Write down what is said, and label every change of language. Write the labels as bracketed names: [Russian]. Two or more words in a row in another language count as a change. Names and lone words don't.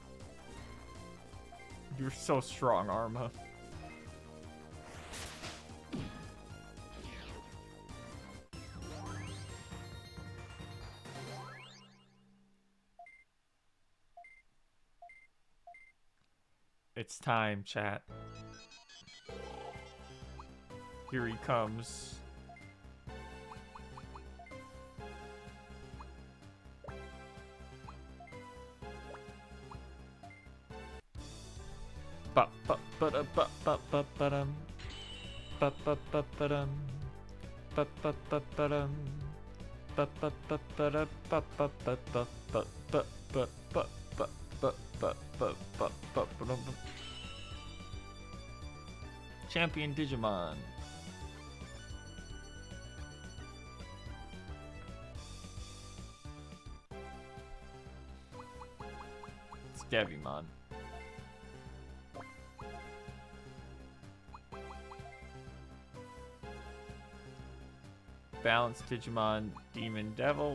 [English] You're so strong, Arma. It's time, chat. Here he comes. Ba ba ba da ba ba ba ba dum. Ba ba ba ba dum. Ba ba ba ba dum. Ba ba ba ba da ba ba ba ba ba ba ba ba ba ba ba ba ba. Champion Digimon. It's Devimon. Balanced Digimon, Demon Devil.